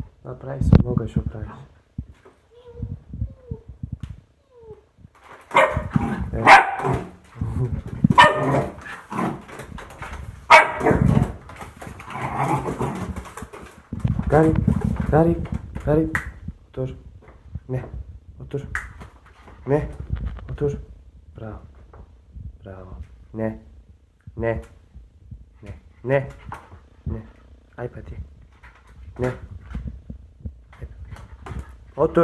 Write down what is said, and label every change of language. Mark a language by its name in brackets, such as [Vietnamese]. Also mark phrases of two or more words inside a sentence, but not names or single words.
[Bosnian] Pa pravi se mnogo što praviš. Gari, Gari, Gari, [Turkish] otur. Ne, otur. Ne, otur. [Bosnian] Bravo, bravo. Ne, ne, ne, ne, ne. Aj pa ti. Ne. Otur.